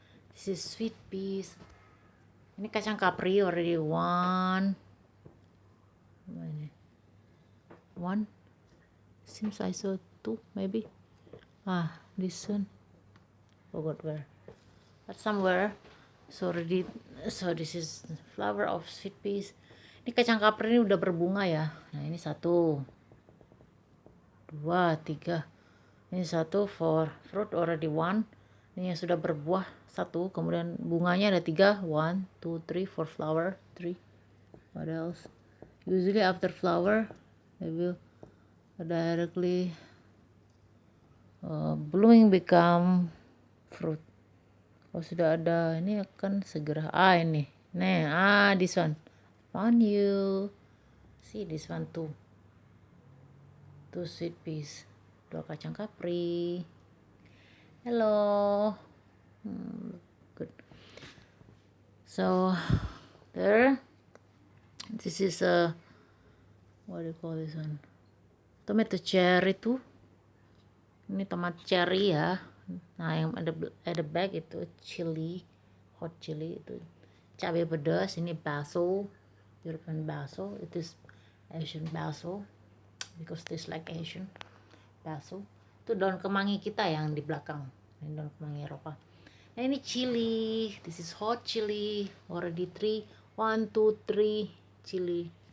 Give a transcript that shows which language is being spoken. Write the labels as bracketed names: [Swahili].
[English] This is sweet peas. [Indonesian] Ini kacang kapri [English] already one. Seems I saw 2 maybe. This one. Forgot where. But somewhere. So this is flower of sweet peas. [Indonesian] Ini kacang kapri ini udah berbunga ya. Nah, ini 1, 2, 3. Ini 1 [English] for fruit already 1. [Indonesian] Ini yang sudah berbuah 1. Kemudian bunganya ada 3. 1, 2, 3 [English] for flower 3. What else? Usually after flower they will directly blooming become fruit. [Indonesian] Kalau sudah ada ini akan segera ini. [English] Nah, this one found you. See this one too. 2 sweet peas. [Indonesian] 2 kacang kapri. [English] Hello. Good. So there, this is a, what do you call this one, tomato cherry tuh. [Indonesian] Ini tomat cherry ya. Nah, yang ada bag itu chili, [English] hot chili, [Indonesian] itu cabai pedas. Ini basil, European basil. [English] It is Asian basil because this like Asian basil. [Indonesian] Itu daun kemangi kita yang di belakang. Ini daun kemangi Eropa. Nah, ini chili. [English] This is hot chili. Already 1, 2, 3 chili.